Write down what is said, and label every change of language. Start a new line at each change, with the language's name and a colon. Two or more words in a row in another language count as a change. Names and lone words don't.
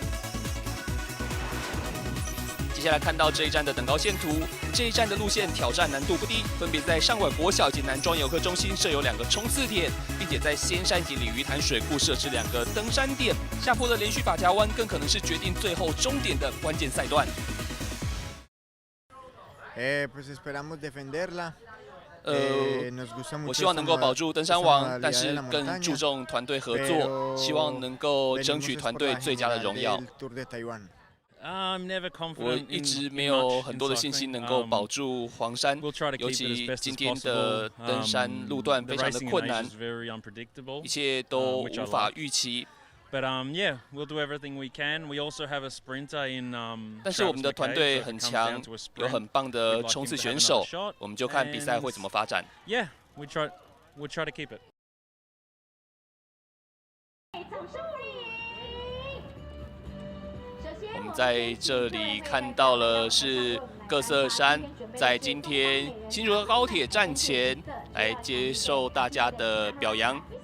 Chinese: 接下来看到这一站的等高线图，这一站的路线挑战难度不低，分别在上馆国小以及南庄游客中心设有2个冲刺点，并且在仙山及鲤鱼潭水库设置2个登山点。下坡的连续法夹弯更可能是决定最后终点的关键赛段。
Spanish: Pues esperamos defenderla.
Chinese: 我希望能够保住登山王，但是更注重团队合作，希望能够争取团队最佳的荣耀。我一直没有很多的信心能够保住黄山，尤其今天的登山路段非常的困难，一切都无法预期。
English: But yeah, we'll do everything we can. We also have a sprinter in
Chinese: 但是我们的团队很强，有很棒的冲刺选手，我们就看比赛会怎么发展。
English: Yeah, we'll try to keep it.
Chinese: 我们在这里看到了是各色山在今天新竹高铁站前来接受大家的表扬。